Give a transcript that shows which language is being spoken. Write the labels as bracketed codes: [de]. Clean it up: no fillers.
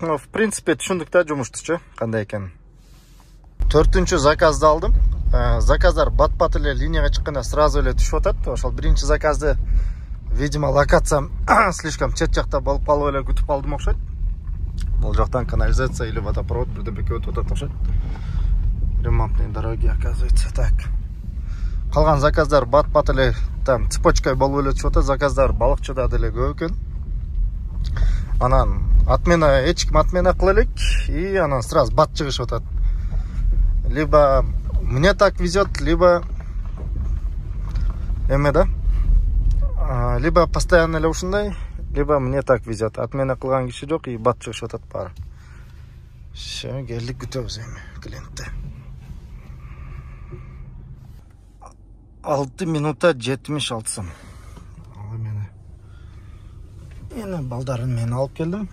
[ru] Но в принципе [ky] түшүндүк да жумуштучу, кандай экенин. 4-чү заказды алдым. Заказдар бат-бат эле линияга чыкканда сразу эле түшүп атат. Ошол биринчи заказды, [ru] видимо, [ky] локациям [ru] слишком [ky] чет жакта болуп калып эле күтүп калдым окшойт. Бул жактан канализация [ru] или [ky] водопровод бирдемеке өтүп атат окшойт. [ru] Ремонтные дороги, оказывается. Так. [ky] Калган заказдар бат-бат эле [ru] там цепочкой [ky] болуп эле түшүп атат. Заказдар балыкчыда деле көп экен. Анан отмена, эч ким отмена кыла элек и анан [ru] сразу [ky] бат чыгышып атат. [ru] Либо мне так везет, либо либо постоянно [ky] эле ушундай, [ru] либо мне так везет. [ky] Отмена кылган киши жок и бат чыгышып атат баары. [ru] Все, [ky] келдик, күтөбүз эми клиентти. 6 минута 76 сом. Ал эми балдарын мен алып келдим.